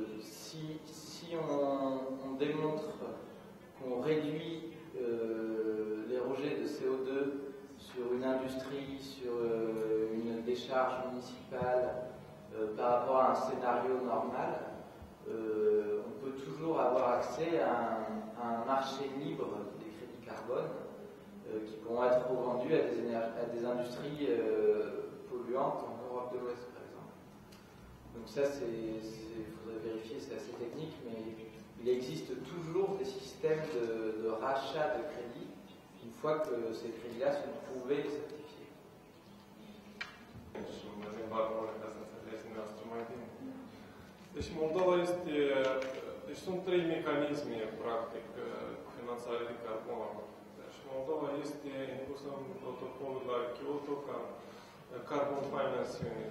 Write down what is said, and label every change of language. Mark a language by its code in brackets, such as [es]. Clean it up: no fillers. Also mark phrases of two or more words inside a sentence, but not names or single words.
[fr] si on démontre qu'on réduit les rejets de CO2 sur une industrie, sur une décharge municipale, par rapport à un scénario normal, on peut toujours avoir accès à un marché libre des crédits carbone qui pourront être revendus à des industries polluantes en Europe de l'Ouest, par exemple. Donc ça, il faudrait vérifier, c'est assez technique, mais il existe toujours des systèmes de rachat de crédits une fois que ces crédits-là sont prouvés et certifiés. [ro] Deci Moldova este... Deci sunt trei mecanisme, practic, cu finanțare de carbon. Și Moldova este inclusă în protocolul la Kyoto ca [en] Carbon Finance Unit.